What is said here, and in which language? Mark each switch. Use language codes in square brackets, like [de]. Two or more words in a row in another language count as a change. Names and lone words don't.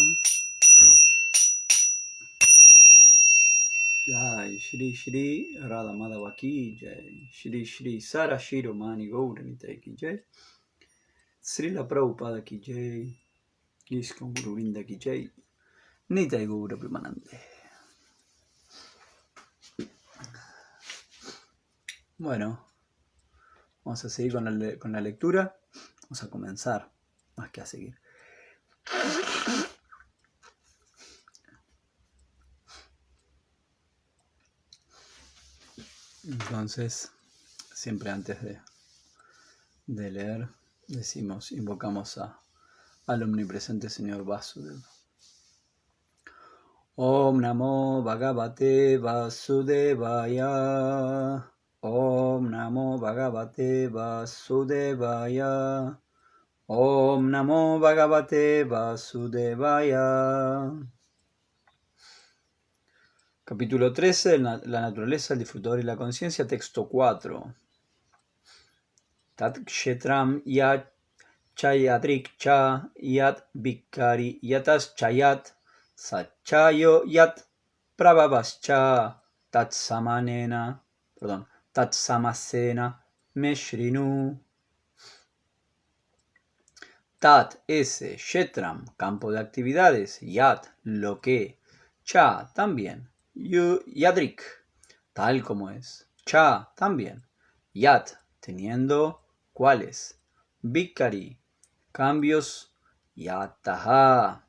[hi] जय श्री श्री राधा माधव की जय श्री श्री सार शिरोमणि गौरनिताई की जय श्रील प्रभुपाद की जय ISKCON गुरु वृंद की जय. [bn] নিতাই গৌর প্রেমানন্দে. [es] Bueno, vamos a seguir con la lectura. Vamos a comenzar, más que a seguir. Entonces, siempre antes de leer, invocamos al omnipresente Señor Vasudeva. [sa] Om Namo Bhagavate Vasudevaya. Om Namo Bhagavate Vasudevaya. Om Namo Bhagavate Vasudevaya. [es] Capítulo 13, la naturaleza, el disfrutador y la conciencia, texto 4. [sa] Tat kshetram yat chayadrik cha yat vikari yatas chayat sachayo yat prabhavascha tatsamasena me shrinu. [es] Tat, ese, shetram, campo de actividades, yat, lo que, cha, también, yadrik, tal como es, cha, también, yat, teniendo, cuáles, vikari, cambios, yataha,